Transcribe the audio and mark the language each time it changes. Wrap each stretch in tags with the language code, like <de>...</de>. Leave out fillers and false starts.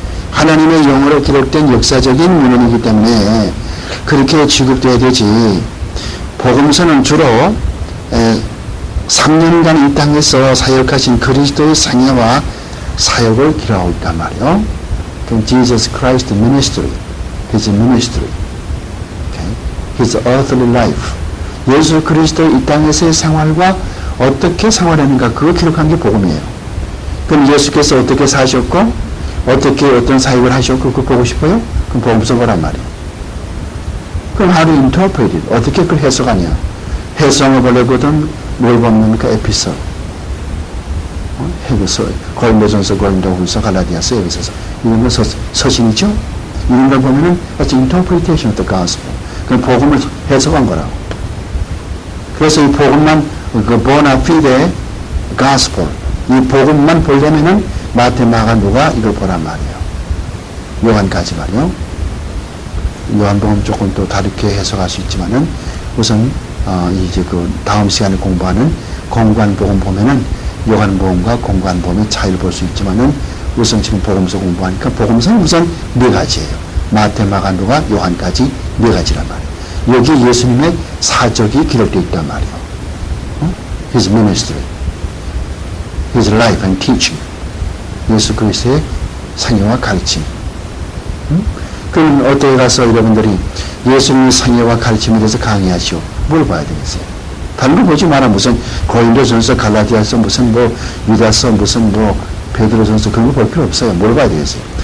<ko>하나님의 영어로 기록된 역사적인 문헌이기 때문에 그렇게 취급돼야 되지. 복음서는 주로 3년간 이 땅에서 사역하신 그리스도의 생애와 사역을 기록하고 있단 말이에요.</ko> <en>Jesus Christ ministry, His ministry, His earthly life.</en> <ko>예수 그리스도 이 땅에서의 생활과 어떻게 생활했는가 그거 기록한 게 복음이에요. 그럼 예수께서 어떻게 사셨고 어떻게 어떤 사역을 하셨고 그거 보고 싶어요? 그럼 복음서 보란 말이에요. 그럼</ko> <en>how to interpret it?</en> <ko>어떻게 그걸 해석하냐? 해석을 보려거든 뭘 보면 에피소드. 고린도전서, 고린도후서, 갈라디아서, 에베소서 이런 거 서신이죠. 이런 걸 보면은</ko> <en>that's interpretation of the gospel.</en> <ko>그 복음을 해석한 거라고. 그래서 이 복음만 그</ko> <en>bona fide gospel</en> <ko>이 복음만 보려면은 마태, 마가, 누가 이걸 보란 말이에요. 요한까지 말이요. 요한복음 조금 또 다르게 해석할 수 있지만은 우선 이제 그 다음 시간에 공부하는 공관복음 보면은 요한복음과 공관복음의 차이를 볼 수 있지만은 우선 지금 복음서 공부하니까 복음서는 우선 네 가지예요. 마태, 마가, 누가, 요한까지 네 가지란 말이에요. 여기 예수님의 사적이 기록되어 있단 말이에요.</ko> <en>His ministry, His life and teaching.</en> <ko>예수 그리스도의 생애와 가르침. 그럼 어디에 가서 여러분들이 예수님의 생애와 가르침에 대해서 강의하시오. 뭘 봐야 되겠어요? 다른 거 보지 마라. 무슨 고린도전서, 갈라디아서, 무슨 뭐 유다서, 무슨 뭐 베드로전서 그런 거 볼 필요 없어요. 뭘 봐야 되겠어요?</ko>